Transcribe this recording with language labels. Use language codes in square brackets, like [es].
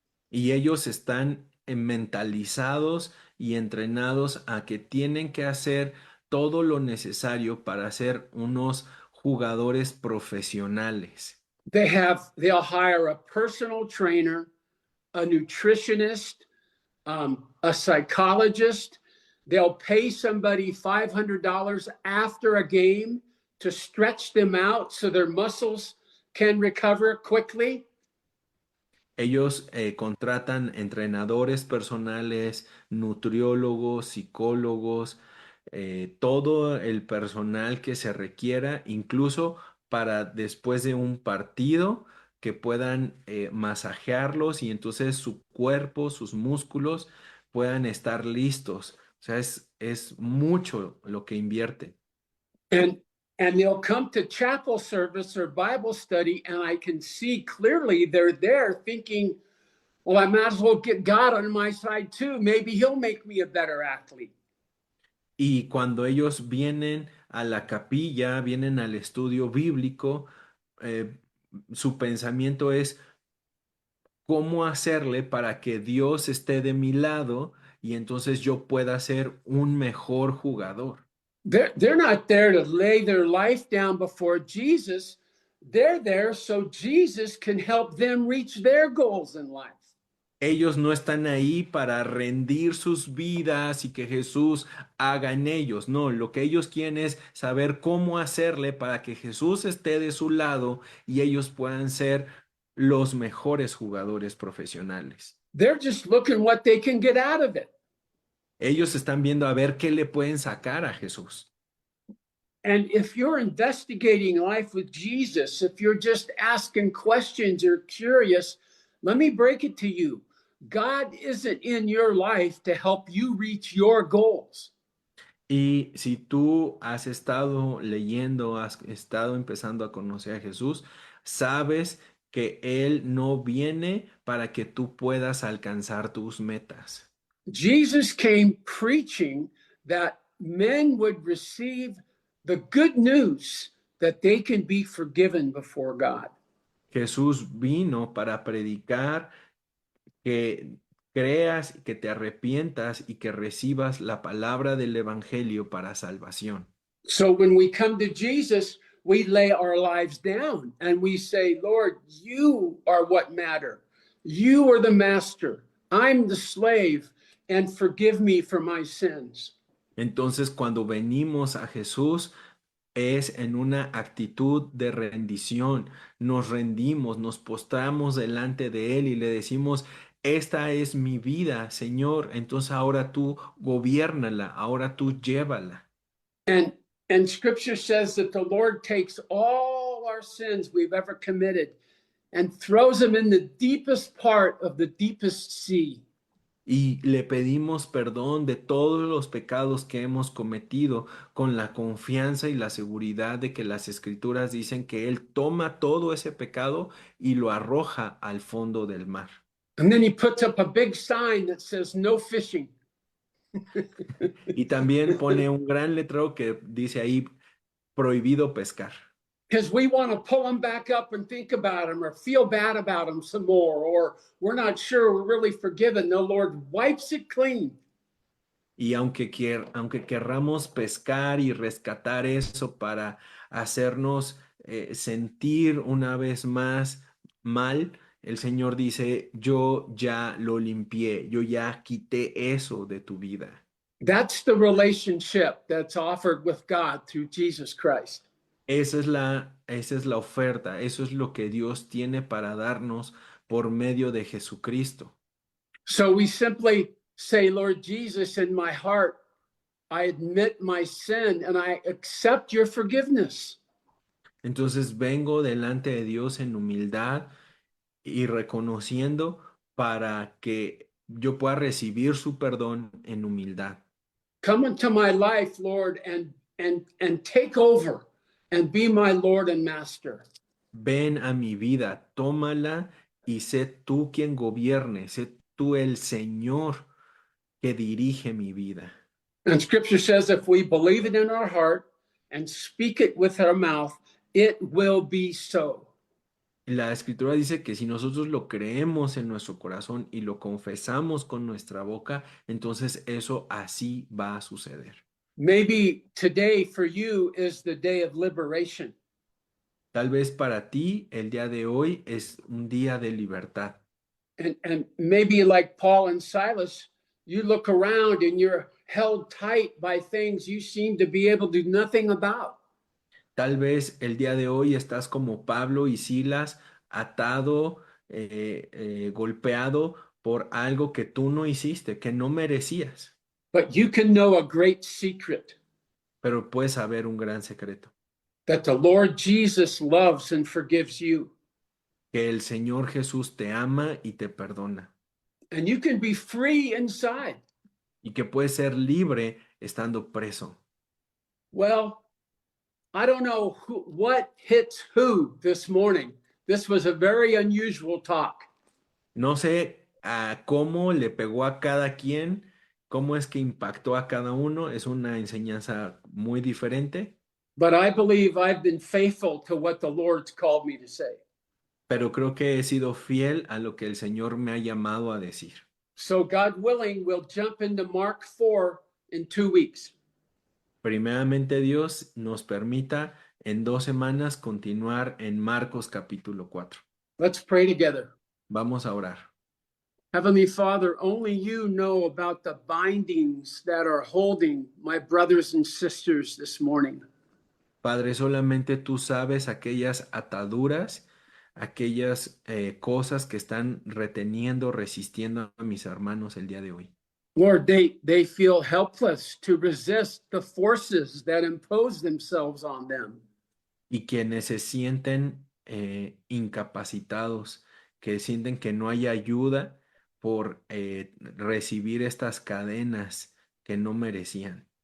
[es] Y ellos están mentalizados y entrenados a que tienen que hacer todo lo necesario para ser unos jugadores profesionales. [en] They'll hire a personal trainer, a nutritionist, a psychologist. They'll pay somebody $500 after a game to stretch them out so their muscles can recover quickly. [es] Ellos contratan entrenadores personales, nutriólogos, psicólogos, todo el personal que se requiera, incluso para después de un partido que puedan masajearlos y entonces su cuerpo, sus músculos puedan estar listos. O sea, es mucho lo que invierte. [en] And they'll come to chapel service or Bible study, and I can see clearly they're there thinking, well, I might as well get God on my side too. Maybe he'll make me a better athlete. [es] Y cuando ellos vienen a la capilla, vienen al estudio bíblico, su pensamiento es cómo hacerle para que Dios esté de mi lado y entonces yo pueda ser un mejor jugador. [en] They're not there to lay their life down before Jesus. They're there so Jesus can help them reach their goals in life. [es] Ellos no están ahí para rendir sus vidas y que Jesús haga en ellos. No, lo que ellos quieren es saber cómo hacerle para que Jesús esté de su lado y ellos puedan ser los mejores jugadores profesionales. [en] They're just looking what they can get out of it. [es] Ellos están viendo a ver qué le pueden sacar a Jesús. [en] And if you're investigating life with Jesus, if you're just asking questions or curious, let me break it to you. God isn't in your life to help you reach your goals. [es] Y si tú has estado leyendo, has estado empezando a conocer a Jesús, sabes que Él no viene para que tú puedas alcanzar tus metas. [en] Jesus came preaching that men would receive the good news that they can be forgiven before God. [es] Jesús vino para predicar que creas, que te arrepientas y que recibas la palabra del Evangelio para salvación. [en] So when we come to Jesus, we lay our lives down and we say, Lord, you are what matter. You are the master. I'm the slave, and forgive me for my sins. [es] Entonces, cuando venimos a Jesús, es en una actitud de rendición. Nos rendimos, nos postramos delante de Él y le decimos, esta es mi vida, Señor. Entonces ahora tú gobiérnala, ahora tú llévala. [en] And scripture says that the Lord takes all our sins we've ever committed and throws them in the deepest part of the deepest sea. [es] Y le pedimos perdón de todos los pecados que hemos cometido con la confianza y la seguridad de que las escrituras dicen que Él toma todo ese pecado y lo arroja al fondo del mar. [en] And then he puts up a big sign that says no fishing. [es] Y también pone un gran letrero que dice ahí, prohibido pescar. [en] Because we want to pull them back up and think about them or feel bad about them some more, or we're not sure we're really forgiven. The Lord wipes it clean. [es] Y aunque querramos pescar y rescatar eso para hacernos sentir una vez más mal, el Señor dice, yo ya lo limpié, yo ya quité eso de tu vida. [en] That's the relationship that's offered with God through Jesus Christ. [es] Esa es la oferta, eso es lo que Dios tiene para darnos por medio de Jesucristo. [en] So we simply say, Lord Jesus, in my heart, I admit my sin and I accept your forgiveness. [es] Entonces vengo delante de Dios en humildad y reconociendo para que yo pueda recibir su perdón en humildad. [en] Come into my life, Lord, and take over and be my Lord and Master. [es] Ven a mi vida, tómala y sé tú quien gobierne, sé tú el Señor que dirige mi vida. [en] And scripture says if we believe it in our heart and speak it with our mouth, it will be so. [es] La escritura dice que si nosotros lo creemos en nuestro corazón y lo confesamos con nuestra boca, entonces eso así va a suceder. [en] Maybe today for you is the day of liberation. [es] Tal vez para ti el día de hoy es un día de libertad. [en] And maybe like Paul and Silas, you look around and you're held tight by things you seem to be able to do nothing about. [es] Tal vez el día de hoy estás como Pablo y Silas, atado, golpeado por algo que tú no hiciste, que no merecías. [en] But you can know a great secret [es] Pero puedes saber un gran secreto, [en] that the Lord Jesus loves and forgives you. [es] que el Señor Jesús te ama y te perdona, [en] And you can be free inside. [es] y que puedes ser libre estando preso. [en] Well, I don't know what hits who this morning. This was a very unusual talk. [es] No sé cómo le pegó a cada quien, cómo es que impactó a cada uno. Es una enseñanza muy diferente, [en] But I believe I've been faithful to what the Lord's called me to say. [es] pero creo que he sido fiel a lo que el Señor me ha llamado a decir. [en] So, God willing, we'll jump into Mark 4 in 2 weeks. [es] Primeramente Dios nos permita en 2 semanas continuar en Marcos capítulo 4. [en] Let's pray together. [es] Vamos a orar. [en] Heavenly Father, only you know about the bindings that are holding my brothers and sisters this morning. [es] Padre, solamente tú sabes aquellas ataduras, aquellas cosas que están reteniendo, resistiendo a mis hermanos el día de hoy. [en] Lord, they feel helpless to resist the forces that impose themselves on them. [es] Y quienes se sienten incapacitados, que sienten que no hay ayuda por recibir estas cadenas que no merecían.